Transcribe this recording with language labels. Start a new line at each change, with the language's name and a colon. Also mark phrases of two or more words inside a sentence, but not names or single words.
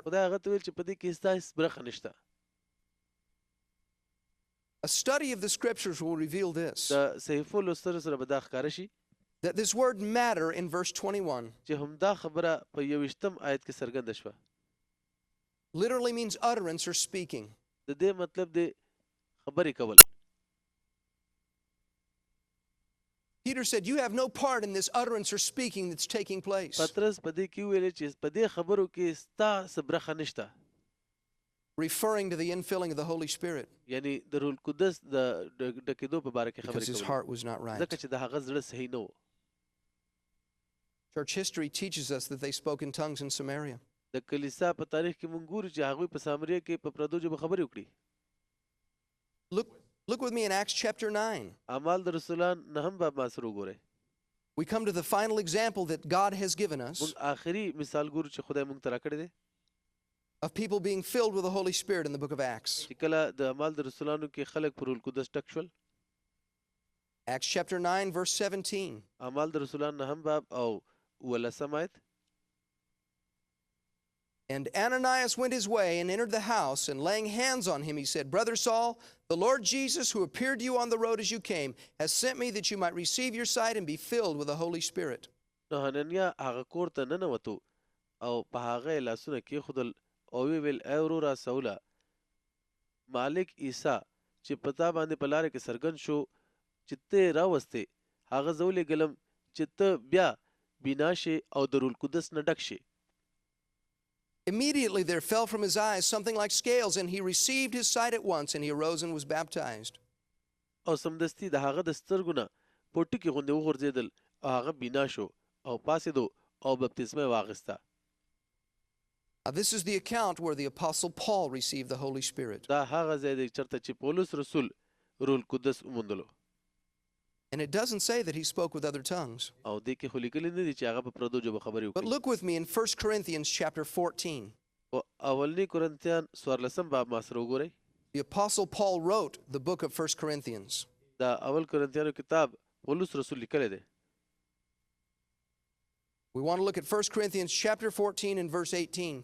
Pashto: خدای هغه ته ویل چې په دې کې ستا هیڅ برخه نشته.
English: A study of the scriptures will reveal this,
Pashto: د صحیفو لوستلو سره به دا ښکاره شي
English: that this word matter in verse 21
Pashto: چې همدا خبره په 21 آیت کې څرګنده شوه.
English: literally means utterance or speaking.
Pashto: د دې مطلب دی خبرې کول.
English: Peter said, "You have no part in this utterance or speaking that's taking place."
Pashto: پطرس په دې کې ویل چې په دې خبرو کې ستا څه برخه نشته.
English: Referring to the infilling of the Holy Spirit,
Pashto: یعنی د روح القدس د ډکېدو په باره کې
English: because his
Pashto: خبرې کول
English: heart was not right.
Pashto: ځکه چې د هغه زړه صحیح نه و.
English: Church history teaches us that they spoke in tongues in Samaria.
Pashto: د کلیسا په تاریخ کې مونږ ګورو چې هغوی په سامریه کې په پردو ژبو خبرې وکړي.
English: Look with me in Acts chapter 9.
Pashto: اعمال د رسولان 9 باب ما سره وګورئ.
English: we come to the final example that God has given us
Pashto: موږ آخري مثال ګورو چې خدای موږ ته راکړی دی
English: of people being filled with the Holy Spirit in the book of Acts.
Pashto: چې کله د اعمال د رسولانو کې خلک پر روح القدس ټک شول.
English: Acts chapter 9 verse 17.
Pashto: اعمال د رسولانو نهم باب او 18 آیت.
English: And Ananias went his way and entered the house, and laying hands on him, he said, Brother Saul, the Lord Jesus, who appeared to you on the road as you came, has sent me that you might receive your sight and be filled with the Holy Spirit.
Pashto: نو حننیا هغه کور ته ننوتو او په هغه یې لاسونه کېښودل او ویې ویل ای وروره سوله مالک عیسی چې په تا باندې په لاره کې څرګند شو چې ته یې راوستې هغه زه ولېږلم چې ته بیا بینا شې او د روح القدس نه ډک شې.
English: Immediately there fell from his eyes something like scales, and he received his sight at once, and he arose and was baptized.
Pashto: او سمدستي د هغه د سترګو نه پوټکي غوندې وغورځېدل او هغه بینا شو او پاسېدو او بپتسمه یې واخیسته.
English: This is the account where the Apostle Paul received the Holy Spirit.
Pashto: دا هغه ځای دی چېرته چې پولس رسول روح القدس وموندلو.
English: And it doesn't say that he spoke with other tongues.
Pashto: او دې کې خو لیکلي نه دي چې هغه په پردو ژبو خبرې
English: But
Pashto: وکړي.
English: look with me in 1 Corinthians chapter 14.
Pashto: په اولني کورنتیان 14 باب ما سره وګورئ.
English: The Apostle Paul wrote the book of 1 Corinthians.
Pashto: دا اول کورنتیانو کتاب پولس رسول لیکلی دی.
English: We want to look at 1 Corinthians chapter 14 and verse 18.